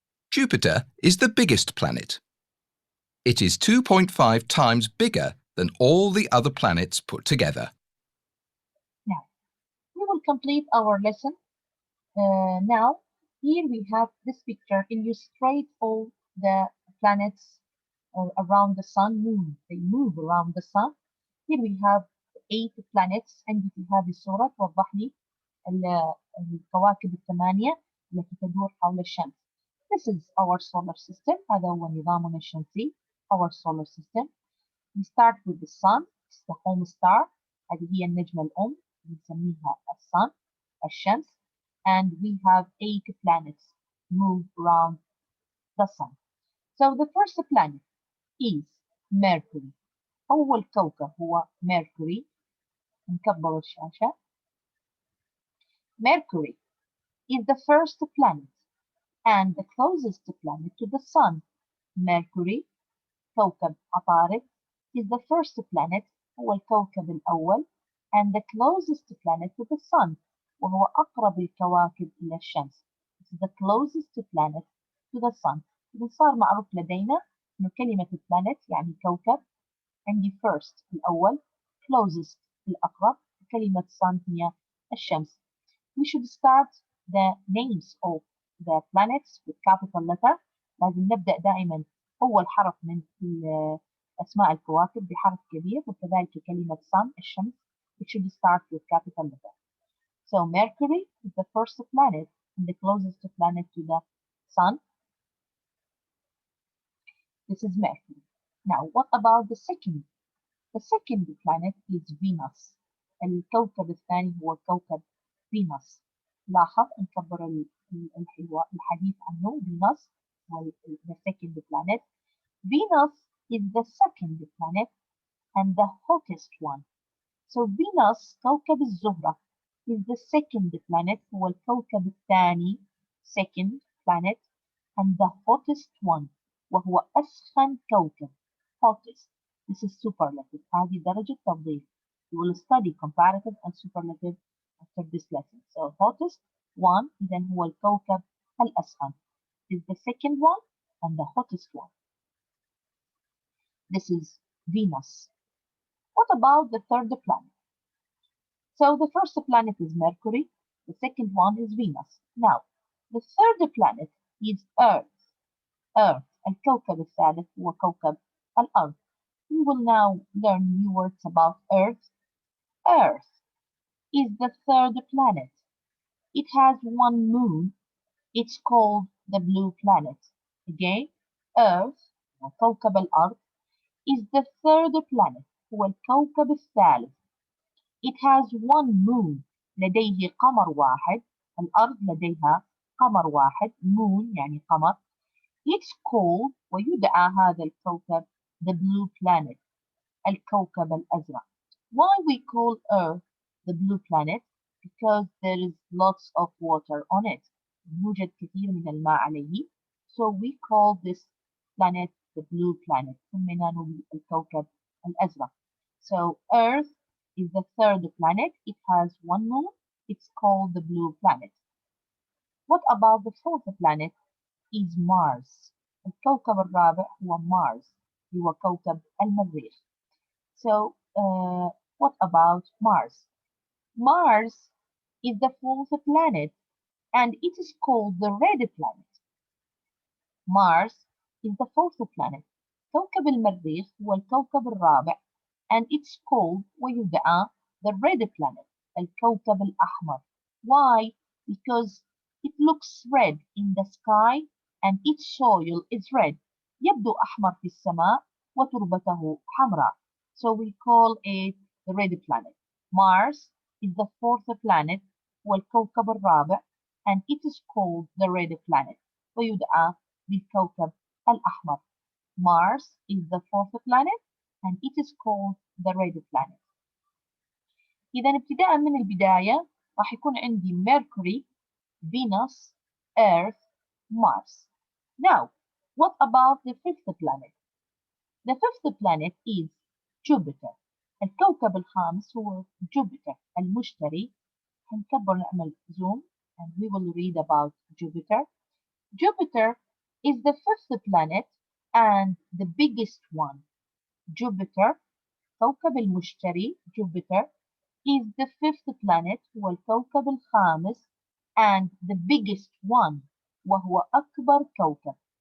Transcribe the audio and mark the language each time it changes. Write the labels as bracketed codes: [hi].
[en] Jupiter is the biggest planet. It is 2.5 times bigger than all the other planets put together. Now, we will complete our lesson. Now, here we have this picture illustrate all the planets around the sun move. They move around the sun. Here we have 8 planets. [ar] عندي في هذه الصورة توضح لي الكواكب الثمانية التي تدور حول الشمس. [en] This is our solar system. [ar] هذا هو نظامنا الشمسي. [en] Our solar system. We start with the sun. It's the home star. [ar] هذه هي النجمة الأم بنسميها الsun, الشمس. [en] And we have 8 planets move around the sun. So the first planet is Mercury. [ar] أول كوكب هو Mercury. نكبر الشاشة. [en] Mercury is the first planet and the closest planet to the sun. Mercury [ar] كوكب عطارد [en] is the first planet [ar] هو الكوكب الأول [en] and the closest planet to the sun [ar] وهو أقرب الكواكب إلى الشمس. [en] It is the closest planet to the sun. [ar] إذا صار معروف لدينا إنه كلمة planet يعني كوكب. عندي first الأول closest الأقرب كلمة sun هي الشمس. [en] We should start the names of the planets with capital letter. [ar] لازم نبدأ دائما أول حرف من أسماء الكواكب بحرف كبير وكذلك كلمة sun الشمس. [en] It should start with capital letter. So Mercury is the first planet and the closest planet to the sun. This is Mercury. Now, what about the second? The second planet is Venus. [ar] الكوكب الثاني هو كوكب فينوس. لاحظ نكبر الحديث عنه. [en] Venus هو the second planet. Venus is the second planet and the hottest one. So Venus [ar] كوكب الزهرة [en] is the second planet [ar] هو الكوكب الثاني [en] second planet and the hottest one [ar] وهو أسخن كوكب [en] hottest. This is superlative. [ar] هذه درجة تفضيل. [en] You will study comparative and superlative after this lesson. So hottest one [ar] إذن هو الكوكب الأسخن [en] is the second one and the hottest one. This is Venus. What about the third planet? So the first planet is Mercury, the second one is Venus. Now, the third planet is Earth. [ar] Earth, الكوكب الثالث هو كوكب الأرض. [en] We will now learn new words about Earth. Earth is the third planet. It has one moon. It's called the blue planet. Again, Earth, [ar] كوكب الأرض, [en] is the third planet. [ar] هو الكوكب الثالث. [en] It has one moon. [ar] لديه قمر واحد. الأرض لديها قمر واحد. Moon يعني قمر. [en] It's called [ar] ويدعى هذا الكوكب [en] the blue planet. [ar] الكوكب الأزرق. [en] Why we call Earth the blue planet? Because there is lots of water on it. [ar] يوجد كثير من الماء عليه. [en] So we call this planet the blue planet. [ar] سميناه الكوكب الأزرق. [en] So Earth is the third planet. It has one moon. It's called the blue planet. What about the fourth planet? Is Mars. [ar] الكوكب الرابع هو Mars. هو كوكب المريخ. [en] So what about Mars? Mars is the fourth planet and it is called the red planet. Mars is the fourth planet. [ar] كوكب المريخ هو الكوكب الرابع [en] and it's called [ar] ويدعى [en] the red planet. [ar] الكوكب الأحمر. Why? [en] Because it looks red in the sky and its soil is red. [ar] يبدو أحمر في السماء وتربته حمراء. [en] So we call it the red planet. Mars is the fourth planet [ar] والكوكب الرابع [en] and it is called the red planet [ar] ويدعى بالكوكب الأحمر. [en] Mars is the fourth planet and it is called the red planet. [ar] إذا ابتداء من البداية راح يكون عندي Mercury, Venus, Earth, Mars. [en] Now, what about the fifth planet? The fifth planet is Jupiter. [ar] الكوكب الخامس هو Jupiter المشتري. هنكبر نعمل [en] zoom and we will read about Jupiter. Jupiter is the fifth planet and the biggest one. Jupiter [ar] كوكب المشتري [en] Jupiter is the fifth planet [ar] هو الكوكب الخامس [en] and the biggest one [ar] وهو أكبر كوكب.